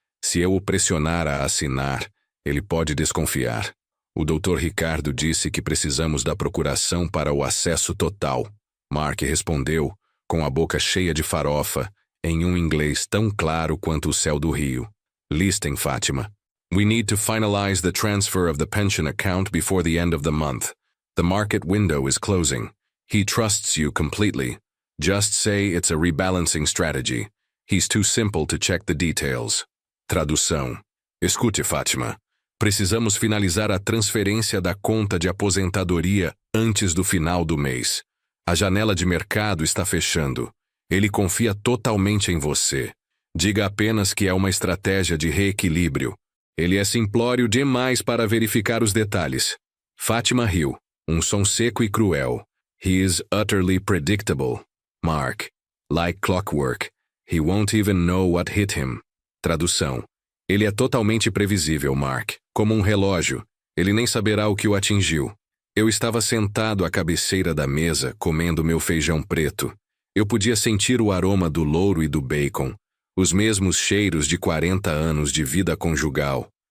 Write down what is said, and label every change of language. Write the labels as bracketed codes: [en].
[pt] Se eu o pressionar a assinar, ele pode desconfiar. O Dr. Ricardo disse que precisamos da procuração para o acesso total. Mark respondeu, com a boca cheia de farofa, em um inglês tão claro quanto o céu do Rio. [en] Listen, Fátima. We need to finalize the transfer of the pension account before the end of the month. The market window is closing. He trusts you completely. Just say it's a rebalancing strategy. He's too simple to check the details. [pt] Tradução. Escute, Fátima. Precisamos finalizar a transferência da conta de aposentadoria antes do final do mês. A janela de mercado está fechando. Ele confia totalmente em você. Diga apenas que é uma estratégia de reequilíbrio. Ele é simplório demais para verificar os detalhes. Fátima riu, um som seco e cruel. [en] He is utterly predictable. Mark. Like clockwork. He won't even know what hit him. [pt] Tradução. Ele é totalmente previsível, Mark. Como um relógio. Ele nem saberá o que o atingiu. Eu estava sentado à cabeceira da mesa, comendo meu feijão preto. Eu podia sentir o aroma do louro e do bacon, os mesmos cheiros de 40 anos de vida conjugal.